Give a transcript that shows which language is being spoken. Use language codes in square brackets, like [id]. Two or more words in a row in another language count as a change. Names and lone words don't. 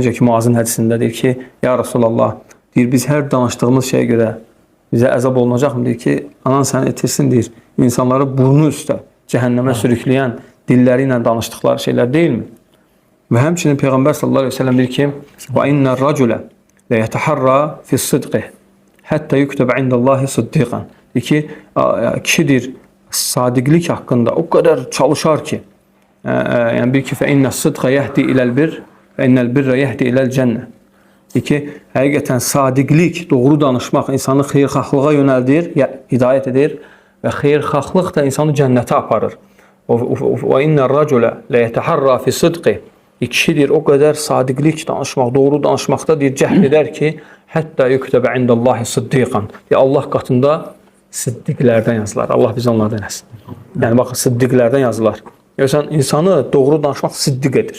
[az] Necə ki, Muazın hədisində deyir ki, [ar] يا رسول الله, [az] deyir, biz hər danışdığımız şeyə görə bizə əzab olunacaqmı? Deyir ki, anan səni etirsin, deyir, insanları burnu üstə cəhənnəmə sürükləyən dilləri ilə danışdıqları şeylər deyilmi? Və həmçinin Peyğəmbər [ar] صلى الله عليه وسلم [az] deyir ki, [ar] وَاِنَّ الرَّجُلَ لَيَتَحَرَّى فِي الصِّدْقِ حَتَّى يُكْتَبَ عِنْدَ اللّٰهِ صِدِّقًا. [az] Deyir ki, kişidir sadiqlik haqqında o qədər çalışar ki, yəni bir ki, [ar] فَاِنَّ الصِّدْقَ يَهْدِ إِلَى الْبِرِّ وَاِنَّ الْبِرَّ يَهْدِ إِلَى الْجَنَّةِ. [az] Deyir ki, həqiqətən sadiqlik, doğru danışmaq insanı xeyirxahlığa yönəldir, hidayət edir və xeyirxahlıq da insanı cənnətə aparır. [ar] وَاِنَّ الرَّجُلَ لَيَتَحَرَّى فِي الصِّدْقِ. [az] Kişidir o qədər sadiqlik danışmaq, doğru danışmaqda deyir, cəhd edər ki, hətta [ar] يكتب عند الله صديقا. [az] Allah qatında siddiqlərdən yazılar. Allah bizi onlardan eləsin. Yəni, baxın, siddiqlərdən yazılar. Görürsən, insanı doğru danışmaq siddiq edir.